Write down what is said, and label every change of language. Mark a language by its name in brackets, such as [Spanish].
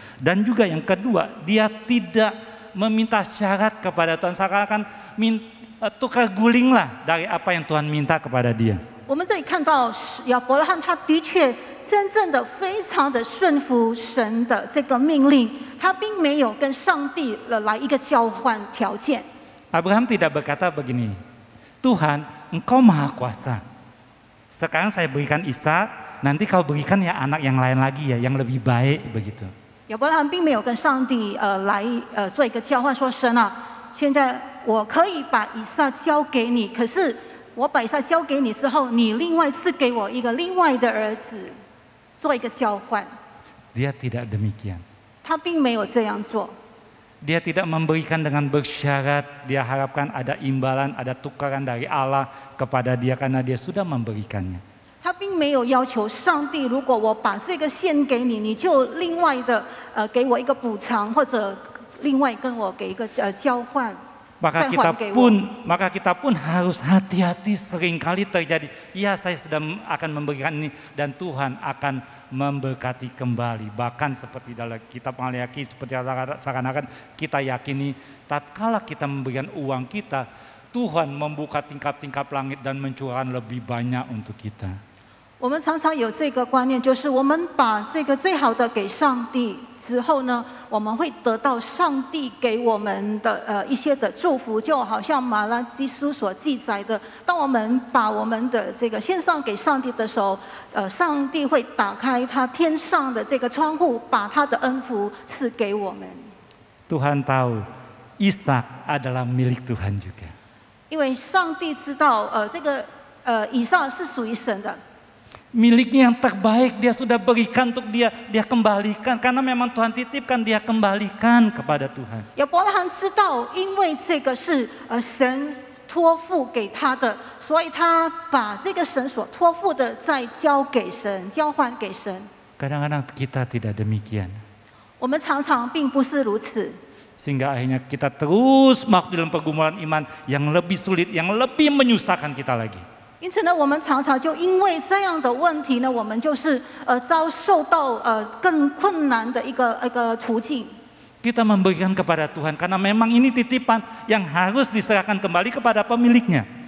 [Indonesian] Dan juga yang kedua, dia tidak meminta syarat kepada Tuhan, seakan-akan tukar gulinglah dari apa yang Tuhan minta kepada dia. [Chinese] 我们这里看到亚伯拉罕，他的确真正的非常的顺服神的这个命令，他并没有跟上帝来一个交换条件。 [Indonesian] Abraham tidak berkata begini, Tuhan, Engkau Maha Kuasa. Sekarang saya berikan Ishak, nanti kau berikan ya anak yang lain lagi ya, yang lebih baik begitu. [Chinese] 亚伯拉罕并没有跟上帝来做一个交换，说神啊，现在我可以把以撒交给你，可是我把以撒交给你之后，你另外赐给我一个另外的儿子，做一个交换。 [Indonesian] Dia tidak demikian. [Chinese] 他并没有这样做。 [Indonesian] Dia tidak memberikan dengan bersyarat, dia harapkan ada imbalan, ada tukaran dari Allah kepada dia karena dia sudah memberikannya. [Chinese] 他并没有要求上帝，如果我把这个献给你，你就另外的给我一个补偿，或者另外跟我给一个交换。 [Indonesian] Maka kita pun harus hati-hati, seringkali terjadi. Ya, saya sudah akan memberikan ini dan Tuhan akan memberkati kembali. Bahkan seperti dalam kitab Maleakhi, seperti seakan-akan kita yakini tatkala kita memberikan uang kita, Tuhan membuka tingkap-tingkap langit dan mencurahkan lebih banyak untuk kita. [Chinese] 我们常常有这个观念，就是我们把这个最好的给上帝之后呢，我们会得到上帝给我们的一些的祝福，就好像马拉基书所记载的，当我们把我们的这个献上给上帝的时候，上帝会打开他天上的这个窗户，把他的恩福赐给我们。 [Indonesian] Tuhan tahu Ishak adalah milik Tuhan juga. [Chinese] 因为上帝知道，这个以撒是属于神的。 [Indonesian] Miliknya yang terbaik dia sudah berikan untuk dia kembalikan karena memang Tuhan titipkan, dia kembalikan kepada Tuhan. [Chinese] 亚伯拉罕知道，因为这个是神托付给他的，所以他把这个神所托付的再交给神，交还给神。 [Indonesian] Kadang-kadang kita tidak demikian. [Chinese] 我们常常并不是如此， [Indonesian] Sehingga akhirnya kita terus masuk dalam pergumulan iman yang lebih sulit, yang lebih menyusahkan kita lagi. [Chinese] 因此呢，我们常常就因为这样的问题呢，我们就是遭受到更困难的一个途径。 [Indonesian] Kita memberikan kepada Tuhan karena memang ini titipan yang harus diserahkan kembali kepada pemiliknya.